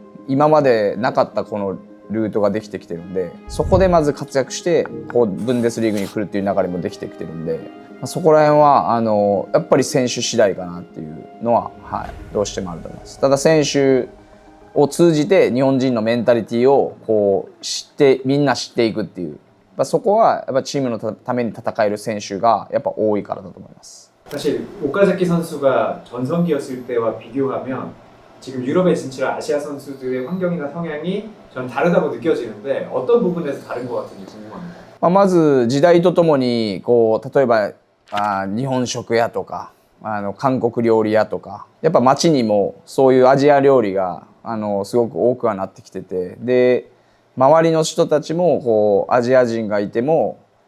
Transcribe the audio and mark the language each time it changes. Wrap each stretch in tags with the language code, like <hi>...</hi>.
<ja>今までなかったこのルートができてきてるんで、そこでまず活躍してブンデスリーグに来るっていう流れもできてきてるんで、そこら辺はやっぱり選手次第かなっていうのは、どうしてもあると思います。ただ選手を通じて日本人のメンタリティをみんな知っていくっていう、そこはやっぱチームのために戦える選手がやっぱ多いからだと思います。</ja> <ko>사실 오카자키 선수가 전성기였을 때와 비교하면 지금 유럽에 진출한 아시아 선수들의 환경이나 성향이 전 다르다고 느껴지는데 어떤 부분에서 다른 것 같은지 궁금합니다.</ko> <ja>まず時代とともに例えば日本食屋とか韓国料理屋とかやっぱ街にもそういうアジア料理がすごく多くはなってきてて、で周りの人たちもアジア人がいても</ja>